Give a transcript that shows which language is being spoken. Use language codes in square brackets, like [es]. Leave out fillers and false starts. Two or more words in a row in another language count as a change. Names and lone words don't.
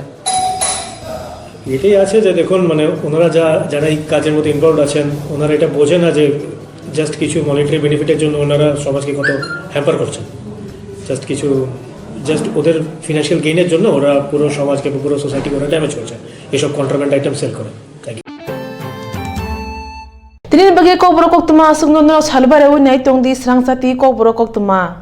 [bn] এটাই আছে যে দেখুন মানে ওনারা যারা এই কাজের মধ্যে ইনভলভ আছেন ওনারা এটা বোঝে না যে জাস্ট কিছু [en] monetary benefit [bn] জন্য ওনারা সমাজকে কত হ্যাম্পার করছেন। জাস্ট ওদের [en] financial gain [bn] জন্য ওরা পুরো সমাজকে পুরো সোসাইটিকে ওরা ড্যামেজ করছে এসব [en] contraband item sell [bn] করে। [trp] Tinin bagi kok borok kok tuma asung nono salbare wunai tong di serang sati kok borok kok tuma.